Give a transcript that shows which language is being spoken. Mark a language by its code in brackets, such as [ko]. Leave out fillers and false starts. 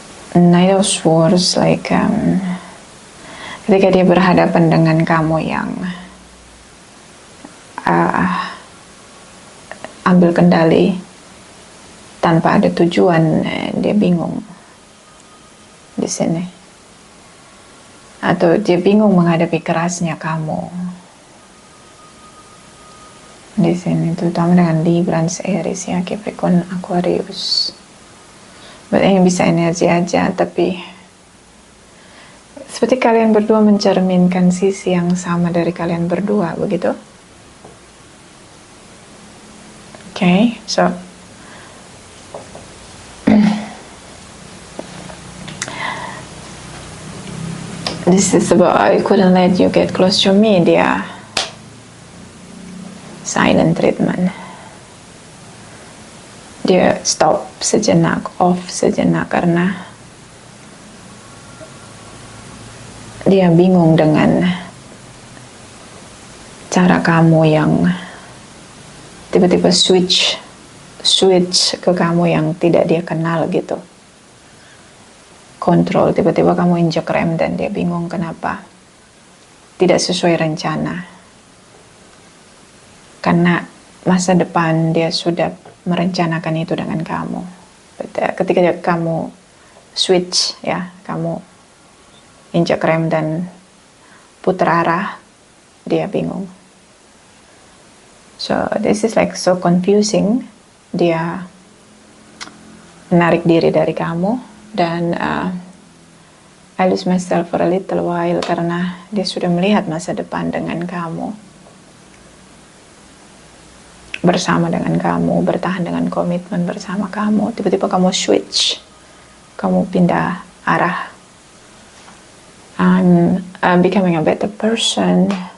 [id] Knight of Swords, like ketika dia berhadapan dengan kamu yang ambil kendali tanpa ada tujuan, dia bingung di sini, atau dia bingung menghadapi kerasnya kamu di sini, terutama dengan Libra, Aries ya, Capricorn, Aquarius. Yang bisa energi aja, tapi seperti kalian berdua mencerminkan sisi yang sama dari kalian berdua, begitu? [en] Okay, so this is about I couldn't let you get close to me, [id] dia [en] silent treatment. [id] Dia stop sejenak, off sejenak karena dia bingung dengan cara kamu yang tiba-tiba switch ke kamu yang tidak dia kenal gitu. Kontrol, tiba-tiba kamu injek rem dan dia bingung kenapa. Tidak sesuai rencana. Karena masa depan dia sudah merencanakan itu dengan kamu. Ketika kamu switch ya, kamu injek rem dan putar arah, dia bingung. [en] So this is like so confusing. [id] Dia menarik diri dari kamu dan [en] I lose myself for a little while [id] karena dia sudah melihat masa depan dengan kamu, bersama dengan kamu, bertahan dengan komitmen bersama kamu. Tiba-tiba kamu switch, kamu pindah arah. [en] I'm becoming a better person.